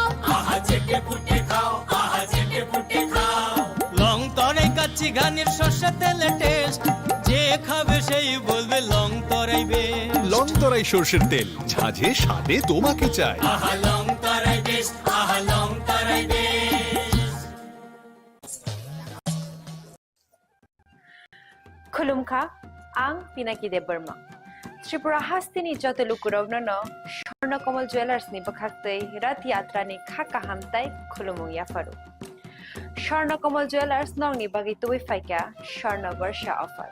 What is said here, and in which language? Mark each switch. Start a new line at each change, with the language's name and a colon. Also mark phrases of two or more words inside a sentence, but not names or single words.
Bangla: আহা চেটে পুটে খাও, আহা চেটে পুটে খাও। লংতরাই কাচ্চি ঘানির সর্ষে তেলে টেস্ট, যে খাবে সেই বলবে লংতরাই বেশ। লংতরাই সর্ষের তেল, ঝাঁঝে স্বাদে তোমাকে চাই। আহা লংতরাই বেশ, আহা লংতরাই বেশ।
Kok Borok: खुलुमखा आं पिनाकी देब बर्मा त्रिपुरा हास्तिनि जत लुकुरावनो स्वर्णकमल ज्वेलार्सनि बखाक्तै रथ यात्रानि खाका हामताय खुलुमु याफारु। स्वर्णकमल ज्वेलार्स नंगनि बागै तुबै फाइका स्वर्ण वर्ष अफर।